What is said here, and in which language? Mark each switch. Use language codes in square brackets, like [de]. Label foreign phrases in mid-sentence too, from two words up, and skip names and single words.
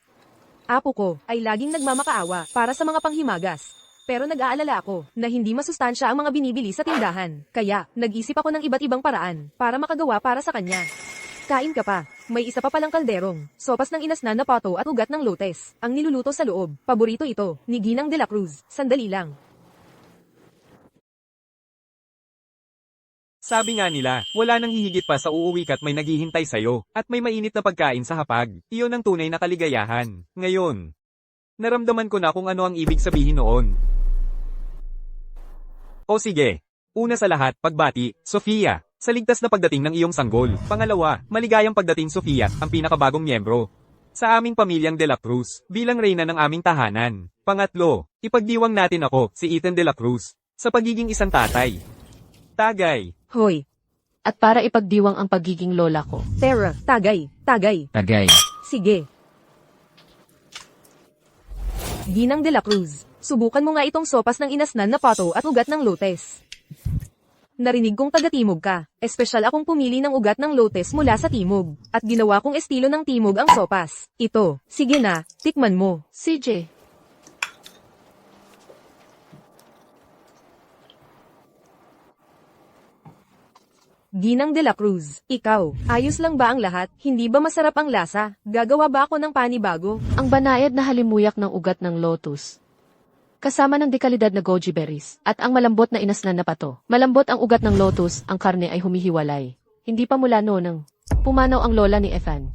[tl] Apo ko ay laging nagmamakaawa para sa mga panghimagas. Pero nag-aalala ako na hindi masustansya ang mga binibili sa tindahan. Kaya, nag-isip ako ng iba't ibang paraan para makagawa para sa kanya. Kain ka pa. May isa pa palang kalderong, sopas ng inasnan na pato at ugat ng lotes. Ang niluluto sa loob. Paborito ito, ni Ginang de la Cruz. Sandali lang. Sabi nga nila, wala nang hihigit pa sa uuwi ka't may naghihintay sa'yo, at may mainit na pagkain sa hapag. Iyon ang tunay na kaligayahan. Ngayon, naramdaman ko na kung ano ang ibig sabihin noon. O sige, una sa lahat, pagbati, Sofia, sa ligtas na pagdating ng iyong sanggol. Pangalawa, maligayang pagdating Sofia, ang pinakabagong miyembro sa aming pamilyang de la Cruz, bilang reyna ng aming tahanan. Pangatlo, ipagdiwang natin ako, si Ethan de la Cruz, sa pagiging isang tatay. Tagay. Hoy, At para ipagdiwang ang pagiging lola ko. Tara, tagay. Tagay. Sige. Ginang de la Cruz, subukan mo nga itong sopas ng inasnan na pato at ugat ng lotes. Narinig kong taga-timog ka. Espesyal akong pumili ng ugat ng lotes mula sa timog. At ginawa kong estilo ng timog ang sopas. Ito, sige na, tikman mo. CJ, Ginang de la Cruz, ikaw, ayos lang ba ang lahat? Hindi ba masarap ang lasa? Gagawa ba ako ng panibago? ang banayad na halimuyak ng ugat ng lotus. Kasama ng dekalidad na [en] goji berries, [tl] at ang malambot na inasnan na pato. Malambot ang ugat ng lotus, ang karne ay humihiwalay. Hindi pa mula noon pumanaw ang lola ni Ethan.